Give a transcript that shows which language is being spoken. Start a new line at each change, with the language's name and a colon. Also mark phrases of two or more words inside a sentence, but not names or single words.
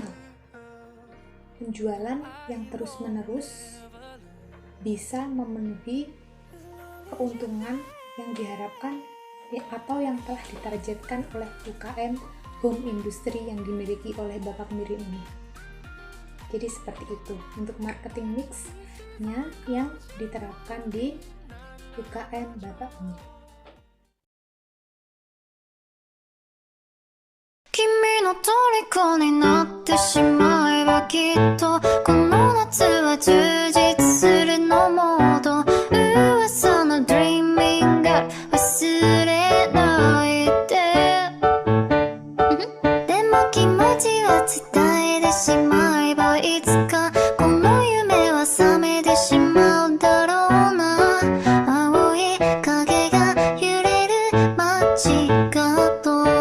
Indonesian: Penjualan yang terus-menerus bisa memenuhi keuntungan yang diharapkan atau yang telah ditargetkan oleh UKM
English: home industry
Indonesian: yang dimiliki oleh Bapak Mirin ini. Jadi seperti itu untuk
English: marketing mix-
Indonesian: nya yang diterapkan di UKM Bapak Mirin.
Japanese: 君の虜になってしまえばきっとこの夏は充実するのモード噂の Dreaming Girl 忘れないででも気持ちは伝えてしまえばいつかこの夢は覚めてしまうだろうな青い影が揺れる街角